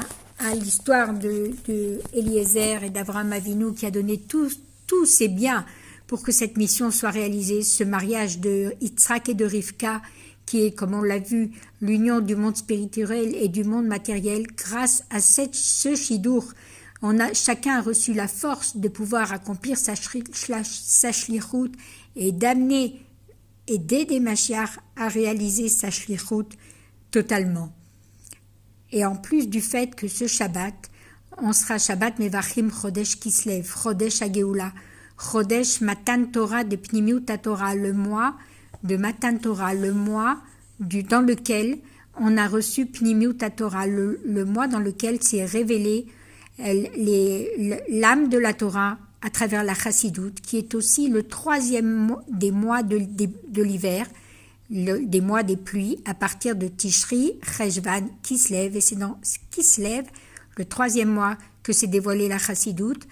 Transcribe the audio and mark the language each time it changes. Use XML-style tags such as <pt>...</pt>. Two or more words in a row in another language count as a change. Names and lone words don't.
<fr>l'histoire de Eliezer et d'Abraham Avinu qui a donné tous ses biens pour que cette mission soit réalisée, ce mariage de Yitzhak et de Rivka, qui est, comme on l'a vu, l'union du monde spirituel et du monde matériel, grâce à ce shidur, chacun a reçu la force de pouvoir accomplir sa shlichut et d'amener et d'aider Mashiach à réaliser sa shlichut totalement. Et en plus du fait que ce Shabbat, on sera</fr> <he>שבת מברכים חודש כסלו, חודש הגאולה, חודש מתן תורה</he> <fr>de</fr> <he>פנימיות תורה,</he> <fr>le mois de</fr> <he>מתן תורה,</he> <fr>le mois dans lequel on a reçu</fr> <he>פנימיות תורה,</he> <fr>le mois dans lequel s'est révélé l'âme de la Torah à travers la Chassidoute, qui est aussi le troisième des mois de l'hiver, des mois des pluies, à partir de Tishri, Cheshvan, Kislev, et c'est dans Kislev, le troisième mois, que s'est dévoilée la Chassidoute.</fr>